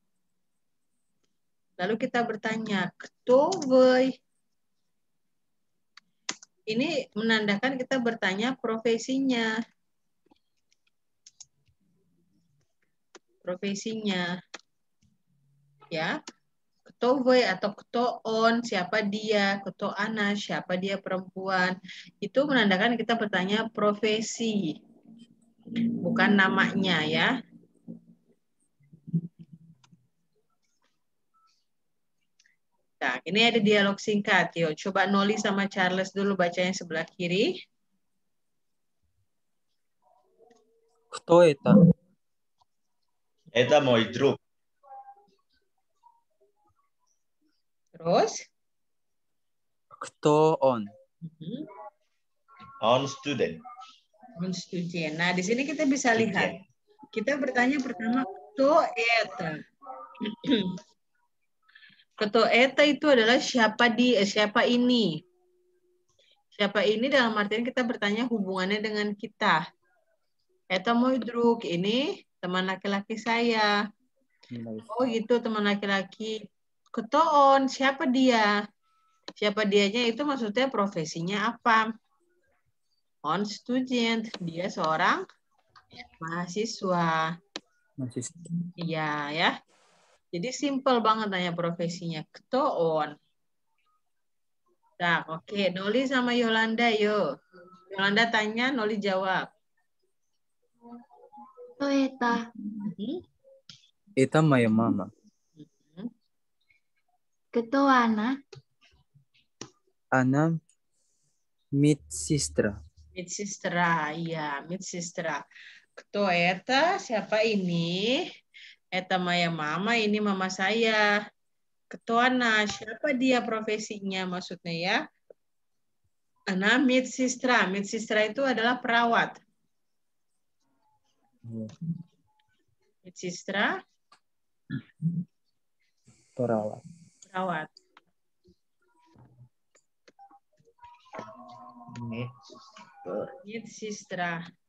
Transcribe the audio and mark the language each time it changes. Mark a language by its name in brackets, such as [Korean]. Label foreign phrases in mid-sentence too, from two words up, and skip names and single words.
[Indonesian] Lalu kita bertanya, [Russian] Кто вы? [Indonesian] Ini menandakan kita bertanya profesinya. Profesinya. Ya. [Russian] Кто вы atau кто он, [Indonesian] siapa dia, [Russian] кто она, [Indonesian] siapa dia perempuan. Itu menandakan kita bertanya profesi. Bukan namanya ya. Nah, ini ada dialog singkat. Yuk, coba Noli sama Charles dulu bacanya sebelah kiri. [Russian] Кто это? Это мой друг. Terus? Кто он? Он студент. Он студент. [Indonesian] Nah, di sini kita bisa lihat. Kita bertanya pertama, [Russian] кто это? Кто это [Indonesian] itu adalah siapa dia, siapa ini. Siapa ini dalam artian kita bertanya hubungannya dengan kita. [Russian] Это мой друг, [Indonesian] ini teman laki-laki saya. Oh gitu, teman laki-laki. [Russian] Кто он, [Indonesian] siapa dia? Siapa dianya itu maksudnya profesinya apa? [Russian] Он студент, [Indonesian] dia seorang mahasiswa. Iya ya. Jadi simple banget tanya profesinya. [Russian] Кто он? [Indonesian] Nah, oke. Noli sama Yolanda, yuk. Yolanda tanya, Noli jawab. [Russian] Кто это? Это моя мама. Кто она? Она медсестра. Медсестра, iya, медсестра. Кто это? [Indonesian] Siapa ini? [Russian] Это моя mama, [Indonesian] ini mama saya. [Russian] Кто она? [Indonesian] Siapa dia profesinya maksudnya ya? [Russian] Она медсестра. Медсестра [Indonesian] itu adalah perawat. [Russian] Медсестра? [Indonesian] Perawat. Perawat. Медсестра.